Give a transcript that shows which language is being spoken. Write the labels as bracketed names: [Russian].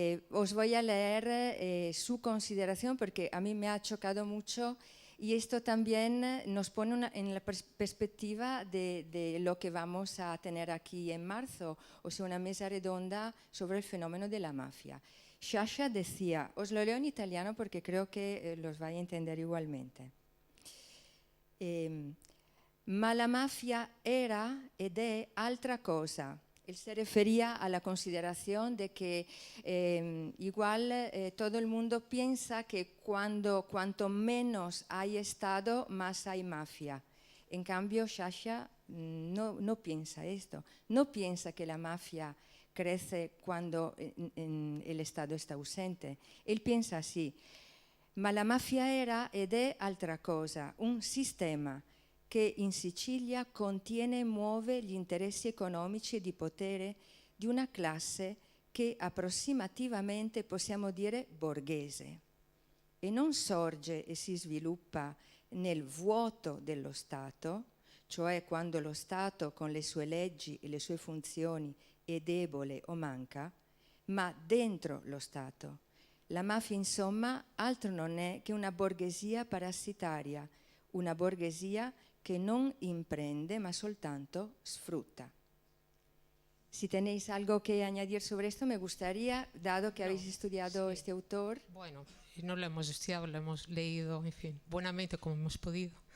[Spanish] os voy a leer su consideración porque a mí me ha chocado mucho, y esto también nos pone en la perspectiva de lo que vamos a tener aquí en marzo, o sea, una mesa redonda sobre el fenómeno de la mafia. Sciascia decía, os lo leo en italiano porque creo que los vais a entender igualmente. [Italian] Ma la mafia era ed è altra cosa. [Spanish] Él se refería a la consideración de que igual todo el mundo piensa que cuanto menos hay Estado, más hay mafia. En cambio, Sciascia no piensa esto. No piensa que la mafia crece cuando el Estado está ausente. Él piensa así: [Italian] ma la mafia era ed è altra cosa, un sistema che in Sicilia contiene e muove gli interessi economici e di potere di una classe che approssimativamente possiamo dire borghese, e non sorge e si sviluppa nel vuoto dello Stato, cioè quando lo Stato con le sue leggi e le sue funzioni è debole o manca, ma dentro lo Stato. La mafia, insomma, altro non è che una borghesia parassitaria, una borghesia che non imprende, ma soltanto sfrutta. [Spanish] Si tenéis algo que añadir sobre esto, me gustaría, dado que habéis estudiado este autor. Bueno, no lo hemos estudiado, lo hemos leído, en fin, buenamente como hemos podido.